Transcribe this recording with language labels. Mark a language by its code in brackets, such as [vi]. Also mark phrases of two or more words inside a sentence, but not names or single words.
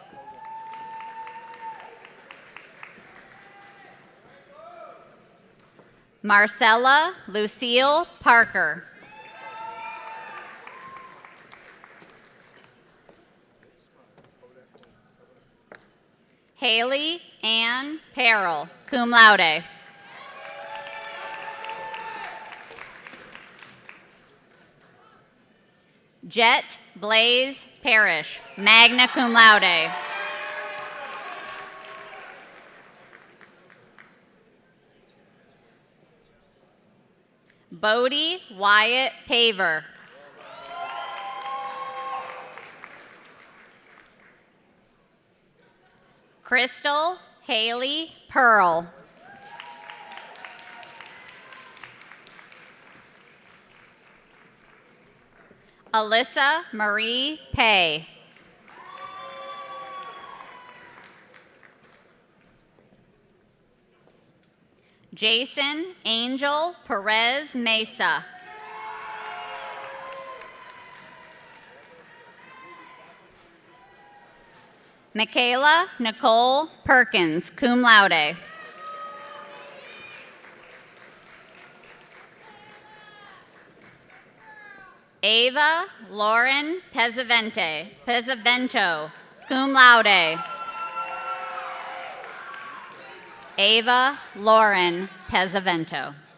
[en] Marcella Lucille Parker. Haley Ann Perrell, [la] cum laude. [en] Jet Blaze Parrish, [la] magna cum laude. [en] Bodie Wyatt Paver. Crystal Haley Pearl. Alyssa Marie Pay. Jason Angel Perez Mesa. Michaela Nicole Perkins, [la] cum laude. [en] Ava Lauren Pesavento, [la] cum laude. [en] Ava Lauren Pesavento.